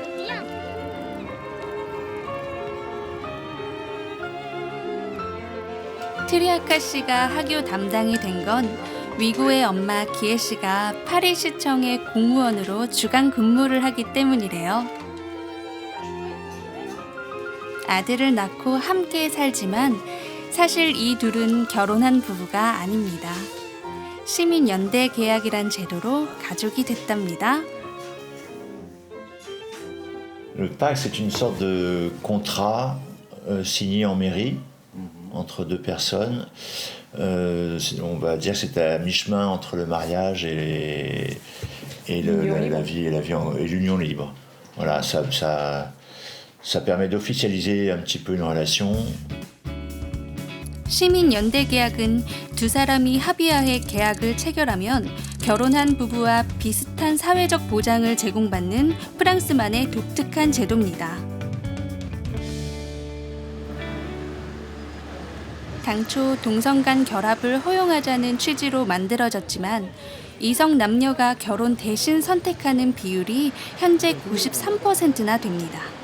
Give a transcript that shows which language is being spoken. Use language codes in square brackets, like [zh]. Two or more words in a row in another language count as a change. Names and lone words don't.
[ko] 트리아카 씨가 학교 담당이 된 건 위고의 엄마 기에 씨가 파리시청의 공무원으로 주간 근무를 하기 때문이래요. 아들을 낳고 함께 살지만 사실 이 둘은 결혼한 부부가 아닙니다. 시민연대 계약이란 제도로 가족이 됐답니다. [fr] Le pacte, c'est une sorte de contrat signé en mairie entre deux personnes. On va dire que c'est à mi-chemin entre le mariage et la vie et l'union libre. Voilà, ça permet d'officialiser un petit peu une relation. [ko] 시민연대 계약은 두 사람이 합의하에 계약을 체결하면 결혼한 부부와 비슷한 사회적 보장을 제공받는 프랑스만의 독특한 제도입니다. 당초 동성 간 결합을 허용하자는 취지로 만들어졌지만 이성 남녀가 결혼 대신 선택하는 비율이 현재 93%나 됩니다.